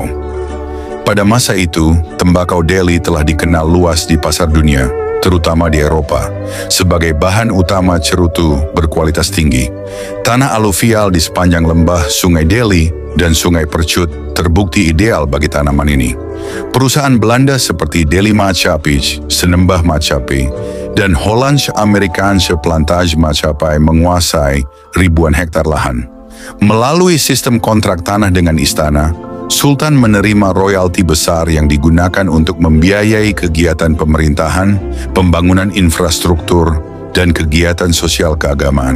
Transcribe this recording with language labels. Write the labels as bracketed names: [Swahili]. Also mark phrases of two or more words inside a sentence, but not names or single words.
[Indonesian] Pada masa itu, tembakau Delhi telah dikenal luas di pasar dunia, terutama di Eropa, sebagai bahan utama cerutu berkualitas tinggi. Tanah aluvial di sepanjang lembah Sungai Delhi dan Sungai Percut terbukti ideal bagi tanaman ini. Perusahaan Belanda seperti Delhi Maatschappiij, Senembah Maatschappij, dan Hollands-Amerikaanse Plantage Maatschappij menguasai ribuan hektar lahan. Melalui sistem kontrak tanah dengan istana, Sultan menerima royalti besar yang digunakan untuk membiayai kegiatan pemerintahan, pembangunan infrastruktur, dan kegiatan sosial keagamaan.